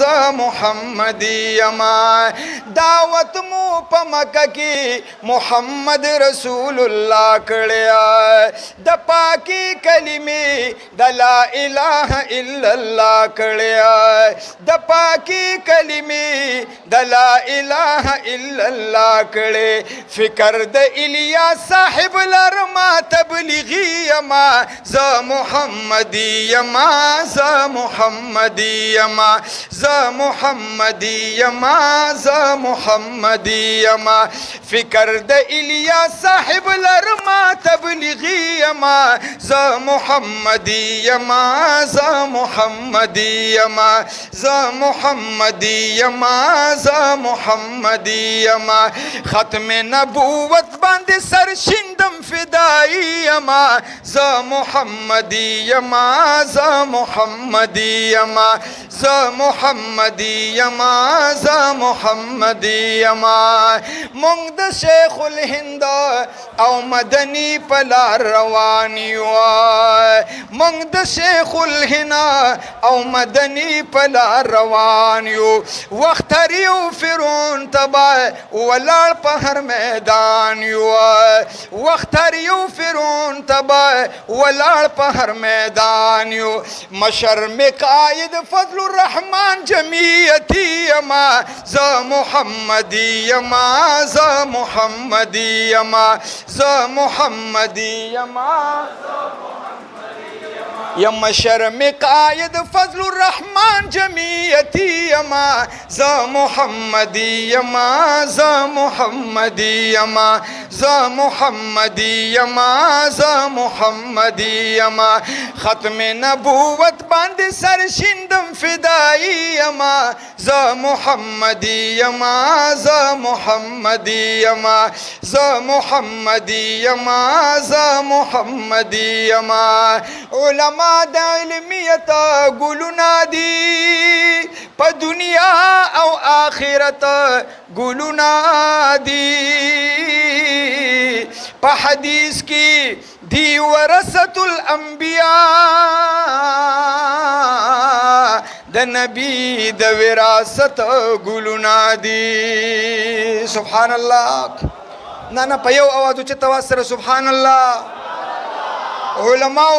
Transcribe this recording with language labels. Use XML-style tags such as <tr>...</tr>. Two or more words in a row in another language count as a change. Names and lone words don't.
<ps>محمدی یما دعوت مو په مکه کې</ps> <ar>محمد رسول الله</ar> <ps>کړیا د پاکی کلمې د</ps> <ar>لا اله الا الله</ar> <ps>کړیا د پاکی کلمې د</ps> <ar>لا اله الا الله</ar> <ps>کړې فکر د الیاس صاحب لرما تبلیغی یما ز محمدی یما ز محمدی یما ز محمدی یما ز محمدی یما فکر د الیاس صاحب لرما تبلیغی یما ز محمدی یما ز محمدی یما ز محمدی یما ز محمدی یما ختم نبوت باندې سر شندم فدایی یما ز محمدی یما ز محمدی یما ز محمدی یما ز محمدی یما مونږ د شیخ الهند او مدنی په لار روان یو مونږ د شیخ الهند او مدنی په لار روان یو وخت یو فرعون تبا ولاړ په هر میدان یو وخت یو فرعون تبا ولاړ په هر میدان یو مشر مقاید فضل الرحمن جمعیتی یما ز محمدی یما ز محمدی یما ز محمدی یما یم مشر مقاید فضل الرحمن جمعیتی یما ز محمدی یما ز محمدی یما ز محمدی یما ز محمدی یما ختم نبوت باندې سر شندم فدایی یما ز محمدی یما ز محمدی یما ز محمدی یما ز محمدی یما علماء د علمیت ګلونه دي په دنیا او آخرت ګلونه دي په حدیث کې دی</ps> <ar>ورثة الانبیاء</ar> <ps>د نبی د وراثت ګلونه دي</ps> <ar>سبحان الله</ar> <ps>نه په یو اواز چې توسره</ps> <ar>سبحان الله</ar> <ps>علماء</ps>